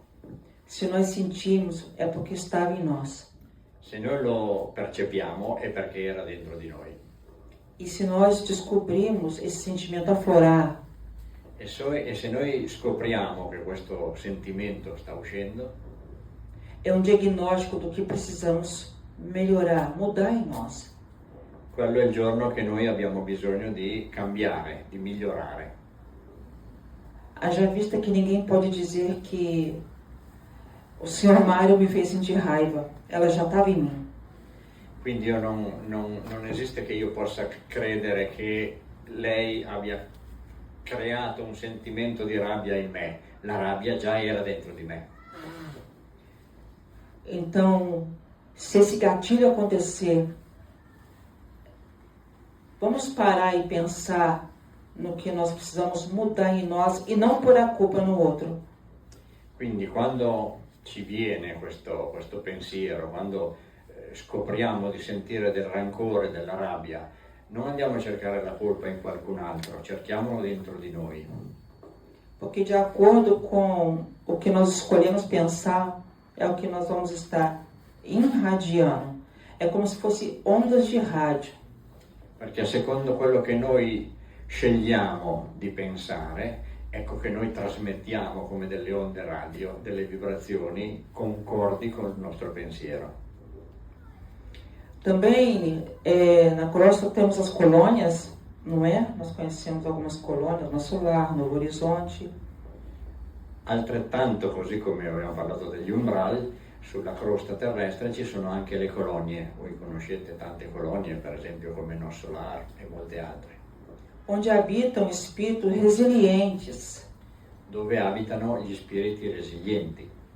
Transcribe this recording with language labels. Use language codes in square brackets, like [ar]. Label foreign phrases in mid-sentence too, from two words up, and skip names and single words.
[pt] Se nós sentimos, é porque estava em nós. [it] Se noi lo percepiamo è perché era dentro di noi. [pt] E se nós descobrimos esse sentimento aflorar, [it] E se noi scopriamo che questo sentimento sta uscendo, [pt] é um diagnóstico do que precisamos melhorar, mudar em nós. [it] quello è il giorno che noi abbiamo bisogno di cambiare, di migliorare. [pt] Haja vista que ninguém pode dizer que o Sr. Mário me fez sentir raiva. Ela já estava em mim. [it] Quindi io non esiste che io possa credere che lei abbia creato un sentimento di rabbia in me. La rabbia già era dentro di me. [pt] Então, se esse gatilho acontecer, vamos parar e pensar no que nós precisamos mudar em nós e não pôr a culpa no outro. [it] Quindi quando ci viene questo pensiero, quando scopriamo di sentire del rancore, della rabbia, non andiamo a cercare la colpa in qualcun altro, cerchiamolo dentro di noi. [pt] Porque de acordo com o que nós escolhemos pensar, é o que nós vamos estar irradiando. É como se fosse ondas de rádio. [it] Perché secondo quello che noi scegliamo di pensare è ecco che noi trasmettiamo come delle onde radio, delle vibrazioni concordi con il nostro pensiero. [pt] Também, na crosta temos as colônias, não é? Nós conhecemos algumas colônias no Solar, Novo Horizonte. [it] Altrettanto, così come abbiamo parlato degli umbral, sulla crosta terrestre ci sono anche le colonie. Voi conoscete tante colonie, per esempio come No Solar e molte altre, [pt] Onde habitam espíritos resilientes, [it] dove abitano gli spiriti resilienti,